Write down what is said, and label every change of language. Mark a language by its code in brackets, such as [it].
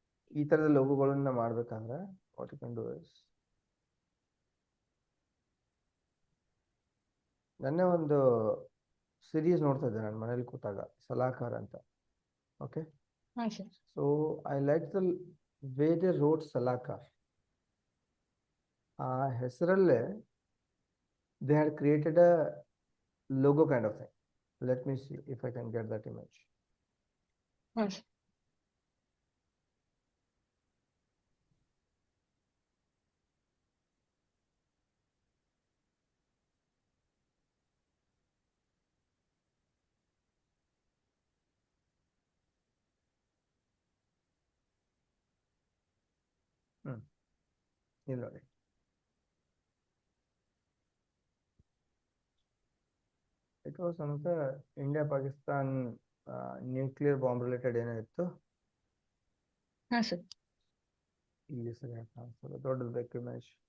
[kn] ಈ ತರದ ಲೋಗೋಗಳನ್ನ ಮಾಡ್ಬೇಕಂದ್ರೆ [en] what you can do is, [kn] ನನ್ನೇ ಒಂದು ಸಿರೀಸ್ ನೋಡ್ತಾ ಇದ್ದೆ ನಾನು ಮನೇಲಿ ಕೂತಾಗ, ಸಲಾಕಾರ್ ಅಂತ. ಓಕೆ, ಹಾ sir [en] So I like the way they wrote Salahkar. [kn] ಆ ಹೆಸರಲ್ಲೇ [en] They had created a logo kind of thing. Let me see if I can get that image. [kn] ಹಾ ಸರ್ ಇಲ್ಲಿ ನೋಡಿ. [en] It was one of the India Pakistan nuclear bomb related [kn] ಏನೋ ಇತ್ತು. ಹಾ sir ಇಲ್ಲಿ ಸರಿಯಾಗಿ ಕಾಣಿಸ್ತದೆ, ದೊಡ್ಡದು ಬೇಕು ಇಮೇಜ್.